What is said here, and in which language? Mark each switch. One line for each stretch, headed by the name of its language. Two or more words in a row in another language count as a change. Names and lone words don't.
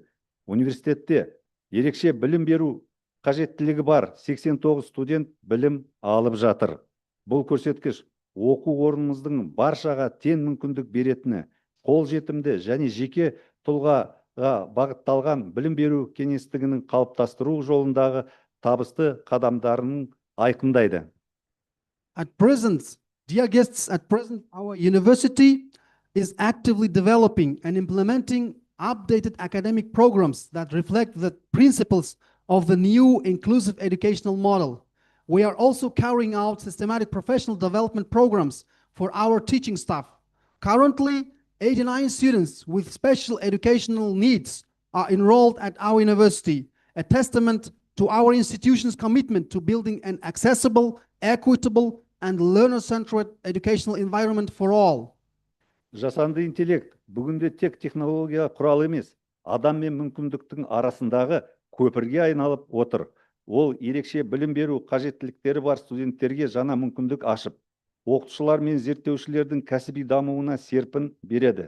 Kazakh: Университетте ерекше білім беру қажеттілігі бар 89 студент білім алып жатыр. Бұл көрсеткіш оқу орнымыздың баршаға тең мүмкіндік беретіні, қолжетімді және жеке тұлғаға бағытталған білім беру кеңістігінің қалыптастыру жолындағы табысты қадамдарының айқындайды.
English: At present, dear guests, our university is actively developing and implementing updated academic programs that reflect the principles of the new inclusive educational model. We are also carrying out systematic professional development programs for our teaching staff. Currently, 89 students with special educational needs are enrolled at our university, a testament to our institution's commitment to building an accessible, equitable, and learner-centered educational environment for all.
Kazakh: Жасанды интеллект бүгінде тек технология құралы емес, адам мен мүмкіндіктің арасындағы көпірге айналып отыр. Ол ерекше білім беру қажеттіліктері бар студенттерге жаңа мүмкіндік ашып, оқытушылар мен зерттеушілердің кәсіби дамуына серпін береді.